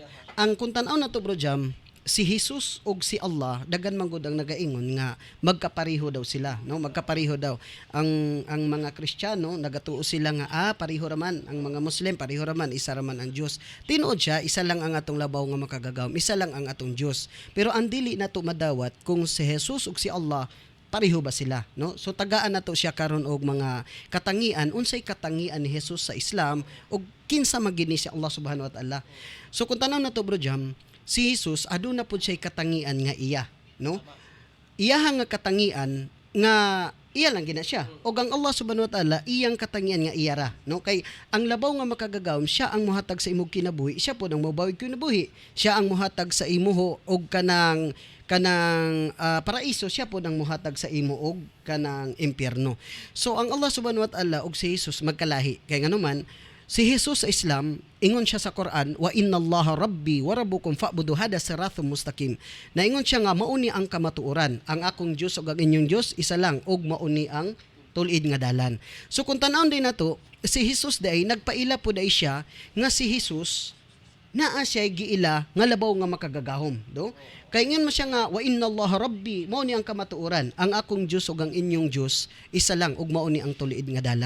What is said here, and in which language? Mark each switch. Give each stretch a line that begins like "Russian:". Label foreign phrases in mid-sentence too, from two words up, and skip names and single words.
Cebuano: Ang kung tan-aw na to, Bro Jam, si Jesus ug si Allah dagan man gud ang nagaingon nga magkapareho daw sila, no, magkapareho daw ang mga Kristiyano nagatuo sila nga pareho raman, ang mga Muslim pareho raman, isa raman ang Dios. Tinuod siya, isa lang ang atong labaw nga makagagahom, isa lang ang atong Dios. Pero ang dili nato madawat kung si Jesus ug si Allah pareho ba sila, no? So tagaan nato siya karon og mga katangian, unsay katangian ni Jesus sa Islam ug kinsa magini si
Arabic: الله سبحانه وتعالى.
Cebuano: So kung tanaw nato, Bro Jam, si Jesus aduna pud siya katangian nga iya, no? Iyaha nga katangian nga iya lang gina siya. O ang
Arabic: الله سبحانه وتعالى
Cebuano: iyang katangian nga iyara, no? Kay ang labaw nga makagagahom, siya ang muhatag sa imong kinabuhi, siya pud ang mabawig kinabuhi. Siya ang muhatag sa imuho og kanang paraiso, siya pud ang muhatag sa imo og kanang impyerno. So ang
Arabic: الله سبحانه وتعالى
Cebuano: og si Jesus magkalahi. Kay nganuman si Jesus sa Islam, ingon siya sa Quran,
Arabic: وإن الله ربي وربكم فاعبدوه هذا صراط مستقيم.
Cebuano: Naingon siya nga mauni ang kamatuoran, ang akong Dios ug ang inyong Dios isa lang ug mauni ang tulid nga dalan. So kung tan-awon din nato, si Jesus day nagpaila pud ay siya nga si Jesus naa siya giila nga labaw nga makagagahom, do? Kay ingon mo siya nga
Arabic: وإن الله ربي,
Cebuano: mauni ang kamatuoran, ang akong Dios ug ang inyong Dios isa lang ug mauni ang tulid nga dalan.